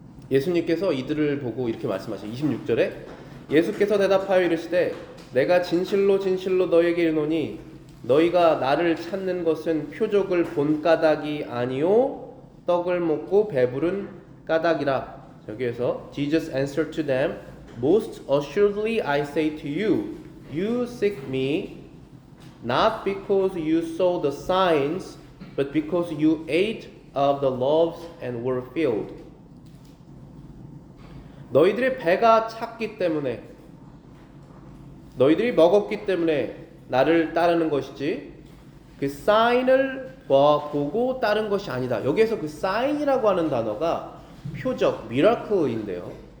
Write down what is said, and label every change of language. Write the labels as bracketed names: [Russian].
[Korean] 예수님께서 이들을 보고 이렇게 말씀하시죠. 26절에 예수께서 대답하여 이르시되 내가 진실로 진실로 너에게 이르노니 너희가 나를 찾는 것은 표적을 본 까닭이 아니요 떡을 먹고 배부른 까닭이라. 여기에서 [English] Jesus answered to them, Most assuredly I say to you, you seek me not because you saw the signs, but because you ate of the loaves and were filled. [Korean] 너희들의 배가 찼기 때문에, 너희들이 먹었기 때문에 나를 따르는 것이지 그 사인을 보고 따른 것이 아니다. 여기에서 그 사인이라고 하는 단어가 표적, 미라클인데요.